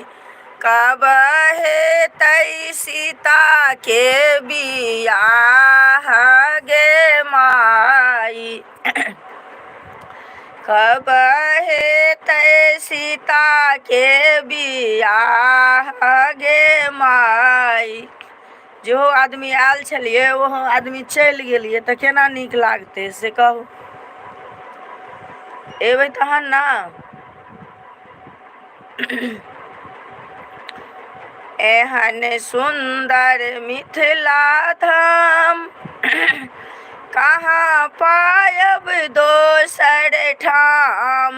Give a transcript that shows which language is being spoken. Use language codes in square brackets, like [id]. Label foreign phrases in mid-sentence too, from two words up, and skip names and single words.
[mai] कब हेतै सीता के बियाह गे माई, कब हेतै सीता के बियाह गे माई। जो आदमी आयल छलियै ओहो आदमी चलि गेलियै तऽ केना नीक लागतै से कहू। एबै तहन ना। एहन सुंदर मिथिला धाम कहाँ पायब दोसर ठाम।